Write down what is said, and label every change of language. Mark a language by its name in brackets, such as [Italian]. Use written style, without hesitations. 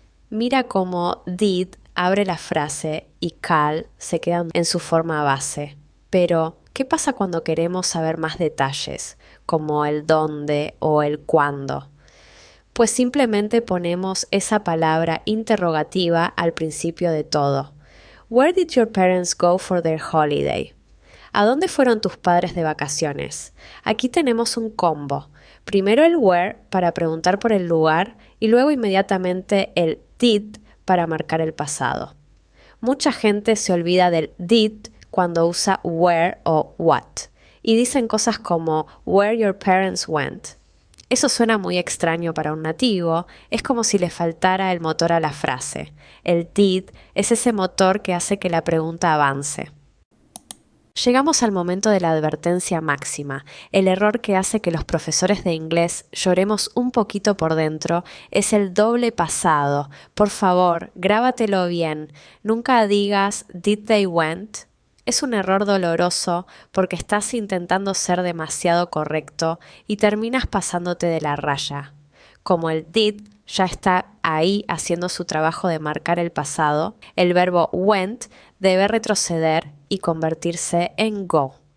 [Spanish] Mira cómo did abre la frase y call se quedan en su forma base. Pero, ¿qué pasa cuando queremos saber más detalles, como el dónde o el cuándo? Pues simplemente ponemos esa palabra interrogativa al principio de todo. [English] Where did your parents go for their holiday? [Spanish] ¿A dónde fueron tus padres de vacaciones? Aquí tenemos un combo. Primero el where para preguntar por el lugar y luego inmediatamente el did para marcar el pasado. Mucha gente se olvida del did cuando usa where o what y dicen cosas como [English] where your parents went. [Spanish] Eso suena muy extraño para un nativo, es como si le faltara el motor a la frase. El did es ese motor que hace que la pregunta avance. Llegamos al momento de la advertencia máxima. El error que hace que los profesores de inglés lloremos un poquito por dentro es el doble pasado. Por favor, grábatelo bien. Nunca digas [English] did they went. [Spanish] Es un error doloroso porque estás intentando ser demasiado correcto y terminas pasándote de la raya. Como el did ya está ahí haciendo su trabajo de marcar el pasado, el verbo went debe retroceder y convertirse en go.